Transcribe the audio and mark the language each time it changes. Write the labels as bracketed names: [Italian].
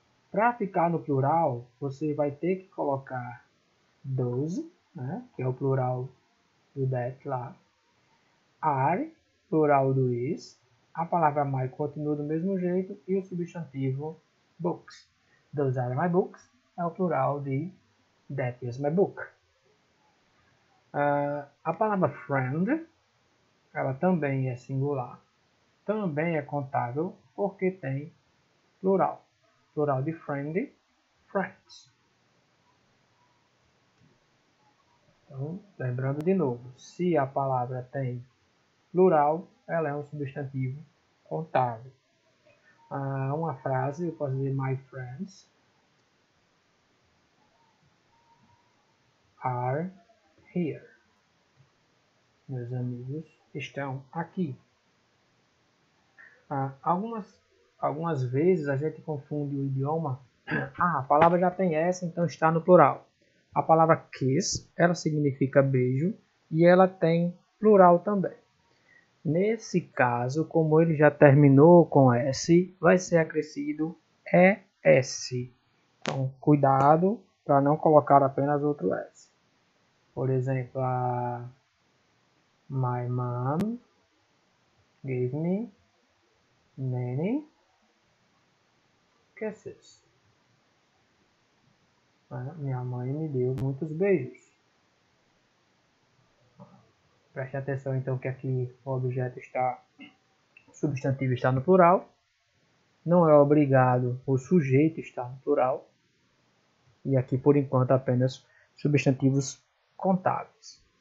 [Portuguese] Para ficar no plural, você vai ter que colocar those, né, que é o plural do that lá, are, plural do is, a palavra my continua do mesmo jeito e o substantivo books. [English] Those are my books [Portuguese] é o plural de [English] that is my book. [Portuguese] A palavra friend, ela também é singular, também é contável porque tem plural. Plural de friend, friends. Então, lembrando de novo, se a palavra tem plural, ela é um substantivo contável. Uma frase, eu posso dizer [English] my friends are here. [Portuguese] Meus amigos estão aqui. Algumas vezes a gente confunde o idioma. A palavra já tem essa, então está no plural. A palavra kiss, ela significa beijo e ela tem plural também. Nesse caso, como ele já terminou com S, vai ser acrescido ES. Então, cuidado para não colocar apenas outro S. Por exemplo, [English] my mom gave me many kisses. [Portuguese] Minha mãe me deu muitos beijos. Preste atenção então que aqui o objeto o substantivo está no plural. Não é obrigado o sujeito estar no plural. E aqui por enquanto apenas substantivos contáveis.